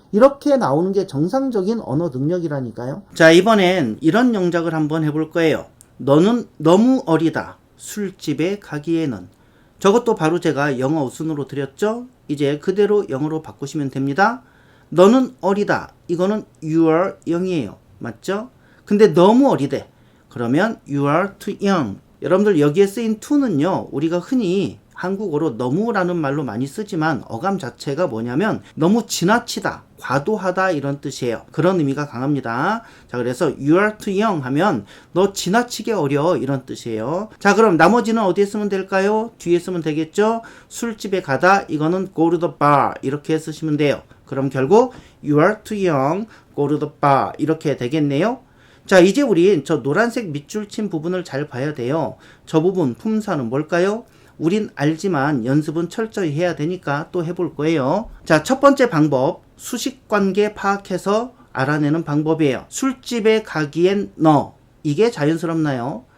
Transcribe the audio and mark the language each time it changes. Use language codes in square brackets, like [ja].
[ko] 이렇게 나오는 게 정상적인 언어 능력이라니까요. 자, 이번엔 이런 영작을 한번 해볼 거예요. 너는 너무 어리다. 술집에 가기에는. 저것도 바로 제가 영어 우선으로 드렸죠? 이제 그대로 영어로 바꾸시면 됩니다. 너는 어리다. 이거는 [en] you are young이에요. [ko] 맞죠? 근데 너무 어리대. 그러면 [en] you are too young. [ko] 여러분들 여기에 쓰인 to는요, 우리가 흔히 한국어로 너무라는 말로 많이 쓰지만 어감 자체가 뭐냐면 너무 지나치다, 과도하다 이런 뜻이에요. 그런 의미가 강합니다. 자, 그래서 [en] you are too young [ko] 하면 너 지나치게 어려 이런 뜻이에요. 자, 그럼 나머지는 어디에 쓰면 될까요? 뒤에 쓰면 되겠죠? 술집에 가다, 이거는 [en] go to the bar [ko] 이렇게 쓰시면 돼요. 그럼 결국 [en] you are too young, go to the bar [ko] 이렇게 되겠네요. 자, 이제 우린 저 노란색 밑줄 친 부분을 잘 봐야 돼요. 저 부분 품사는 뭘까요? 우린 알지만 연습은 철저히 해야 되니까 또 해볼 거예요. 자, 첫 번째 방법, 수식관계 파악해서 알아내는 방법이에요. 술집에 가기엔 너, 이게 자연스럽나요?